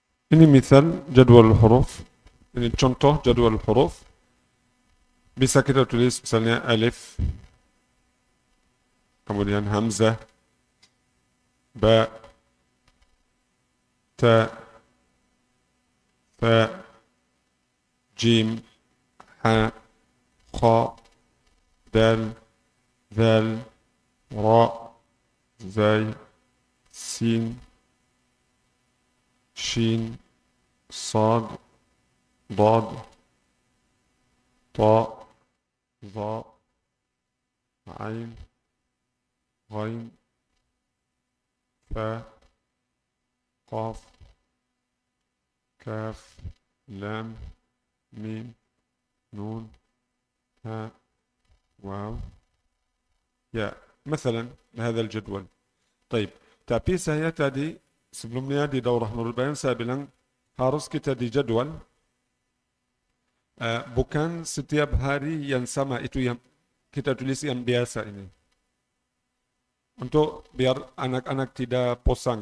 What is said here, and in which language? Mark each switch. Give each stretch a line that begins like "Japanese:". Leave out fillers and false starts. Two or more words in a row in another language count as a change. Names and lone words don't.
Indonesian: Ini misal jadwal huruf. Ini contoh jadwal huruf. Bisa kita tulis misalnya alif, kemudian hamzah, ba, ta, fa, jim, ha, kha,
Arabic: dal, ذال راء زاي سين شين صاد ضاد طاء ظاء عين غين فاء قاف كاف لام ميم نون هاء واو ya, مثلا هذا الجدول. طيب,
Indonesian: tapi saya tadi sebelumnya di Daurah Nurul Bayan saya bilang harus kita di jadwal bukan setiap hari yang sama itu yang kita tulis yang biasa ini. Untuk biar anak-anak tidak posang.